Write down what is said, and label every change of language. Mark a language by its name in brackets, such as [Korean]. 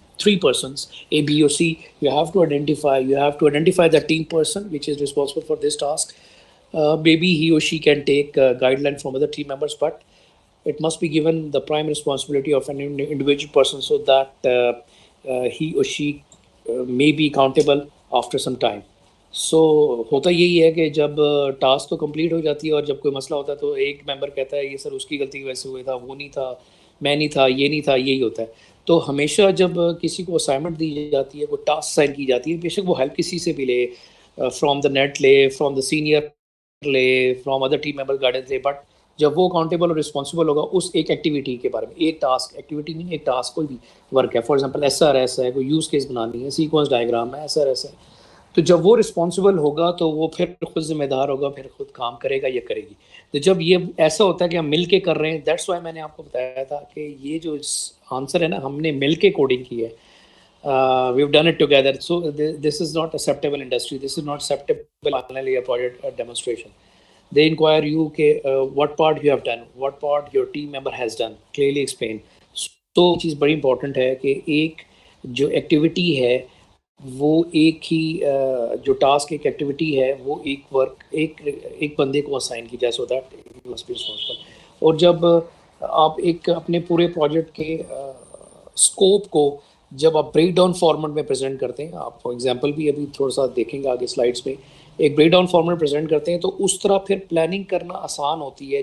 [English] three persons, A, B, or C. You have to identify the team person which is responsible for this task. Maybe he or she can take guideline from other team members, but it must be given the prime responsibility of an individual person so that he or she may be accountable after some time. [Urdu] سو ہوتا یہی ہے کہ جب task تو complete ہو جاتی ہے اور جب کوئی مسئلہ ہوتا ہے تو ایک ممبر کہتا ہے یہ سر اس کی غلطی کی وجہ سے ہوئے تھا، وہ نہیں تھا، میں نہیں تھا، یہ نہیں تھا، یہی ہوتا ہے. تو ہمیشہ جب کسی کو اسائنمنٹ دی جاتی ہے، کوئی ٹاسک سائن کی جاتی ہے، بے شک وہ ہیلپ کسی سے بھی لے، [English] from the net [Urdu] لے، [English] from the senior [Urdu] لے، from other team member guidance لے، بٹ جب وہ اکاؤنٹیبل اور رسپانسبل ہوگا اس ایک ایکٹیویٹی کے بارے میں، ایک ٹاسک، ایکٹیویٹی نہیں، ایک ٹاسک کوئی بھی ورک ہے، [English] for example [Urdu] S R S ہے، کوئی یوز کیس بنانی ہے، سیکوینس ڈائیگرام ہے، ایس آر ایس ہے، تو جب وہ رسپانسبل ہوگا تو وہ پھر خود ذمہ دار ہوگا، پھر خود کام کرے گا یا کرے گی. تو جب یہ ایسا ہوتا ہے کہ ہم مل کے کر رہے ہیں، [English] that's why [Urdu] میں نے آپ کو بتایا تھا کہ یہ جو آنسر ہے نا، ہم نے مل کے کوڈنگ کی ہے. [English] We have done it together. So this is not acceptable industry, this is not acceptable finally a project demonstration. They inquire you کہ what part you have done, what part your team member has done, clearly explain. [Urdu] تو چیز بڑی important ہے کہ ایک جو activity ہے وہ ایک ہی جو ٹاسک ایک ایکٹیویٹی ہے وہ ایک ورک ایک بندے کو اسائن کی جائے، [English] So that he must be responsible. [Urdu] اور جب آپ ایک اپنے پورے پروجیکٹ کے اسکوپ کو جب آپ بریک ڈاؤن فارمیٹ میں پریزنٹ کرتے ہیں، آپ [English] for example [Urdu] بھی ابھی تھوڑا سا دیکھیں گے آگے سلائڈس میں، ایک بریک ڈاؤن فارمیٹ پریزنٹ کرتے ہیں تو اس طرح پھر پلاننگ کرنا آسان ہوتی ہے.